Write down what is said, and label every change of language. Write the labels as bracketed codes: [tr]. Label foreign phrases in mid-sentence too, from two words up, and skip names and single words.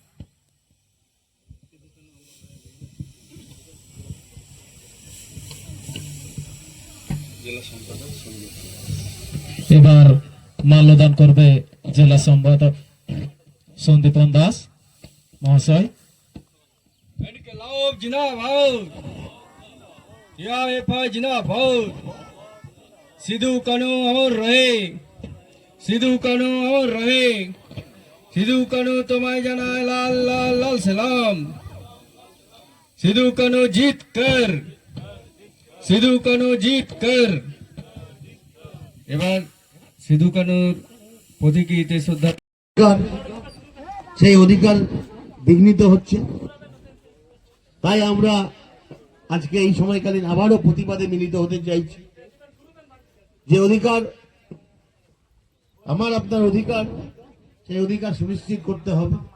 [bn] এবার মাল্যদান করবে জেলা সম্পাদক সন্দীপন দাস মহাশয়। [hi] इंकलाब जिंदाबाद यूआईएफआई जिंदाबाद सिद्धू कानू अमर रहे सिद्धू कानू अमर रहे सिद्धू कानू तुम्हें जाना लाल लाल लाल सलाम सिद्धू कानू जीत कर सिद्धू कानू जीत कर। [bn] এবার সিধু কানুর প্রতীকীতে শ্রদ্ধা সেই অধিকার বিঘ্নিত হচ্ছে, তাই আমরা আজকে এই সময়কালীন আবারও প্রতিবাদে মিলিত হতে চাইছি। যে অধিকার আমার আপনার অধিকার, সেই অধিকার সুনিশ্চিত করতে হবে।